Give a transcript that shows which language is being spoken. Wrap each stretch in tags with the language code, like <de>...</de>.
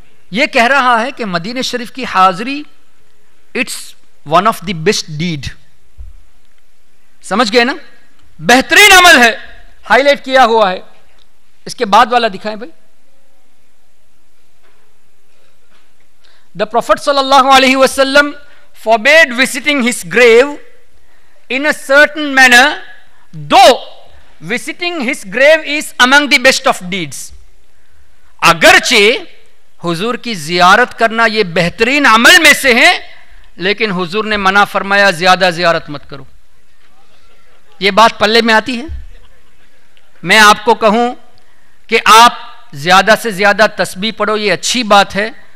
<ur>یہ کہہ رہا ہے کہ مدینہ شریف کی حاضری</ur> <en>It's one of the best deed.</en> <ur>سمجھ گئے نا؟ بہترین عمل ہے، ہائی لائٹ کیا ہوا ہے. اس کے بعد والا دکھائیں بھائی.</ur> <en>The Prophet sallallahu alaihi wasallam forbade visiting his grave in a certain manner, though visiting his grave is among the best of deeds.</en> <ur>اگرچہ حضور کی زیارت کرنا یہ بہترین عمل میں سے ہے، لیکن حضور نے منع فرمایا زیادہ زیارت مت کرو. یہ بات پلے میں آتی ہے؟ میں آپ کو کہوں کہ آپ زیادہ سے زیادہ تسبیح پڑھو، یہ اچھی بات ہے،</ur>